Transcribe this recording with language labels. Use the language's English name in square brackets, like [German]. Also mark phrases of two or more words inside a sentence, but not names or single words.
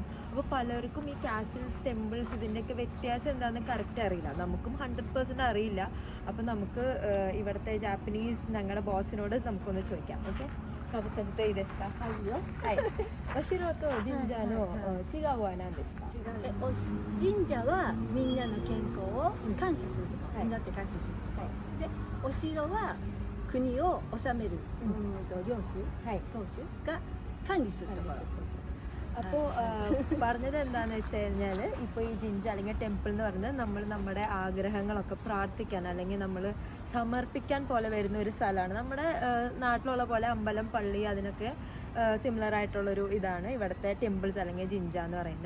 [Malayalam] അപ്പോൾ പലർക്കും ഈ കാസിൽസ്, ടെമ്പിൾസ് ഇതിൻ്റെയൊക്കെ വ്യത്യാസം എന്താണെന്ന് കറക്റ്റ് അറിയില്ല. നമുക്കും 100% അറിയില്ല. അപ്പോൾ നമുക്ക് ഇവിടുത്തെ ജാപ്പനീസ് ഞങ്ങളുടെ ബോസിനോട് നമുക്കൊന്ന് ചോദിക്കാം. [Japanese] オッケー、カバサテ イテスカ お城と神社の違いはなんですか? ജിൻജ はみんなの健康を感謝するとか、みんなって感謝するとか。で、お城は国を治める領主、当主が管理するところ。 [Malayalam] അപ്പോൾ പറഞ്ഞത് എന്താണെന്ന് വെച്ച് കഴിഞ്ഞാൽ, ഇപ്പോൾ ഈ ജിൻജ അല്ലെങ്കിൽ ടെമ്പിൾ എന്ന് പറയുന്നത് നമ്മൾ നമ്മുടെ ആഗ്രഹങ്ങളൊക്കെ പ്രാർത്ഥിക്കാൻ അല്ലെങ്കിൽ നമ്മൾ സമർപ്പിക്കാൻ പോലെ വരുന്ന ഒരു സ്ഥലമാണ്. നമ്മുടെ നാട്ടിലുള്ള പോലെ അമ്പലം, പള്ളി അതിനൊക്കെ സിമിലർ ആയിട്ടുള്ളൊരു ഇതാണ് ഇവിടുത്തെ ടെമ്പിൾസ് അല്ലെങ്കിൽ ജിൻജ എന്ന് പറയുന്നത്.